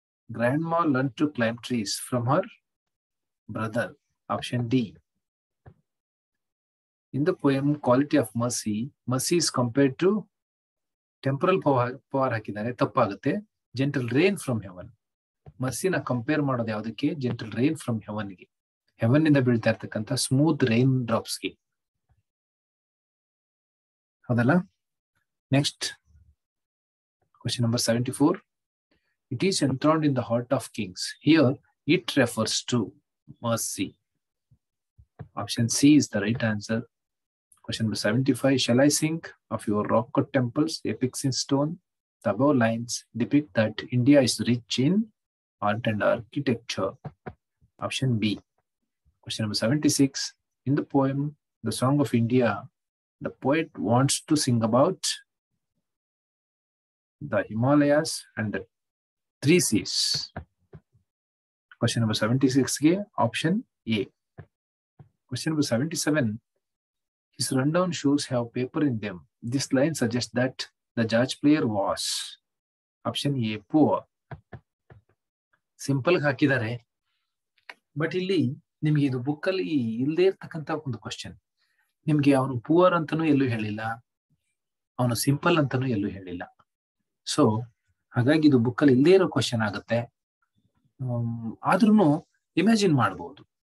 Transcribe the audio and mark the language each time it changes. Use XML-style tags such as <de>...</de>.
<en>Grandma learned to climb trees from her brother. Option D. In the poem Quality of Mercy, mercy is compared to temporal power</en> <kn>ಹಾಕಿದ್ದಾರೆ, ತಪ್ಪಾಗುತ್ತೆ.</kn> <en>Gentle rain from heaven.</en> <kn>ಮರ್ಸಿನ compare ಮಾಡೋದು ಯಾವುದಕ್ಕೆ? Gentle rain from ಹೆವನ್ಗೆ, haven ಇಂದ ಬೀಳ್ತಾ ಇರ್ತಕ್ಕಂಥ smooth rain ಡ್ರಾಪ್ಸ್ಗೆ.</kn> <en>ಹೌದಲ್ಲ? Next question number 74. It is enthroned in the heart of kings. Here, it refers to mercy. Option C is the right answer. Question number 75. Shall I sing of your rock-cut temples, epics in stone? The above lines depict that India is rich in art and architecture. Option B. Question number 76. In the poem, The Song of India, the poet wants to sing about the Himalayas and the 3 seas. Question number 76 ge option A. Question number 77. His rundown shoes have paper in them. This line suggests that the judge player was. Option A, poor.</en> <kn>Simple ಹಾಕಿದ್ದಾರೆ, but ಇಲ್ಲಿ ನಿಮ್ಗೆ ಇದು book ಅಲ್ಲಿ ಇಲ್ಲದೆ ಇರ್ತಕ್ಕಂಥ ಒಂದು question. ನಿಮ್ಗೆ ಅವನು ಪೂವರ್ ಅಂತಾನೂ ಎಲ್ಲೂ ಹೇಳಿಲ್ಲ, ಅವನು ಸಿಂಪಲ್ ಅಂತಾನೂ ಎಲ್ಲೂ ಹೇಳಿಲ್ಲ. ಸೊ ಹಾಗಾಗಿ ಇದು ಬುಕ್ ಅಲ್ಲಿ ಇಲ್ಲದೆ ಇರೋ ಕ್ವಶನ್ ಆಗುತ್ತೆ. ಆದ್ರೂ ಇಮ್ಯಾಜಿನ್ ಮಾಡಬಹುದು.</kn>